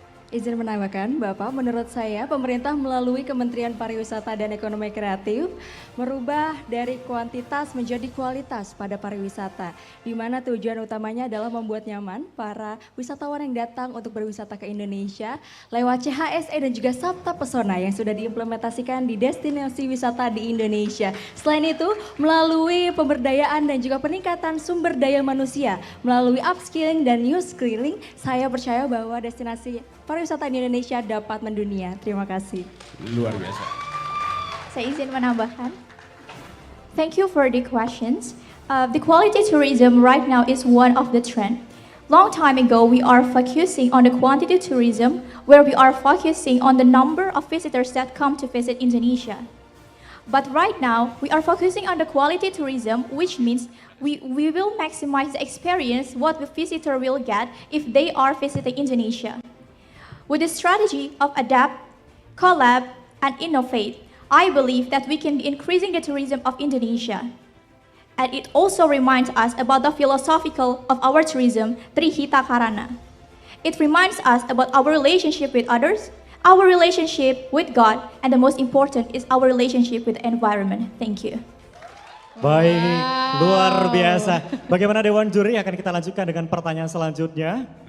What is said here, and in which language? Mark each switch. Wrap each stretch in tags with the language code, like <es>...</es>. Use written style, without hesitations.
<id>izin menambahkan, Bapak, menurut saya pemerintah melalui Kementerian Pariwisata dan Ekonomi Kreatif merubah dari kuantitas menjadi kualitas pada pariwisata, di mana tujuan utamanya adalah membuat nyaman para wisatawan yang datang untuk berwisata ke Indonesia lewat CHSE dan juga Sabta Pesona yang sudah diimplementasikan di destinasi wisata di Indonesia. Selain itu, melalui pemberdayaan dan juga peningkatan sumber daya manusia, melalui upskilling dan new skilling, saya percaya bahwa destinasi pariwisata di Indonesia dapat mendunia. Terima kasih. Luar biasa. Saya izin menambahkan.</id> <en>Thank you for the questions. The quality tourism right now is one of the trend. Long time ago, we are focusing on the quantity tourism, where we are focusing on the number of visitors that come to visit Indonesia. But right now, we are focusing on the quality tourism, which means we will maximize the experience what the visitor will get if they are visiting Indonesia. With the strategy of adapt, collab, and innovate, I believe that we can be increasing the tourism of Indonesia. And it also reminds us about the philosophical of our tourism, Trihita Karana. It reminds us about our relationship with others, our relationship with God, and the most important is our relationship with the environment. Thank you.</en> <id>Baik, luar biasa. Bagaimana Dewan Juri? Akan kita lanjutkan dengan pertanyaan selanjutnya.</id>